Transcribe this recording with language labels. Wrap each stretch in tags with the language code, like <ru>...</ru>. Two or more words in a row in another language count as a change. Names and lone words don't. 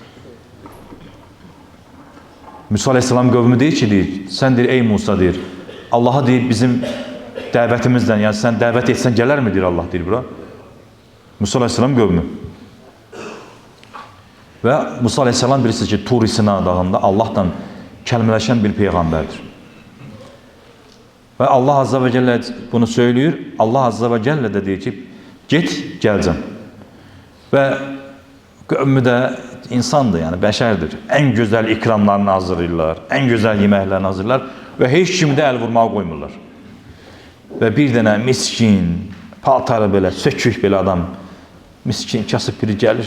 <az>Musa Aleyhisselam qövmü deyir ki, sən deyir, ey Musa deyir, Allah'a deyir, bizim dəvətimizdən, yəni sən dəvət etsən gələr mi deyir Allah deyir bura. Musa Aleyhisselam qövmü. Və Musa Aleyhisselam bilirsiniz ki, Tur Sina dağında Allah'tan kəlmələşən bir peyğəmbərdir.</az> <tr>Və Allah</tr> <ar>Azze ve Celle</ar> <tr>bunu söylüyor.</tr> <az>Allah</az> <ar>Azze ve Celle</ar> <az>de deyir ki, get, gələcəm. Və qövmü də insandır, yəni bəşərdir. Ən gözəl ikramlarını hazırlayırlar, ən gözəl yeməklərini hazırlayırlar və heç kimi də əl vurmağa qoymurlar. Və bir dənə miskin, paltarı belə, sökük belə adam, miskin, kasıb biri gəlir.</az>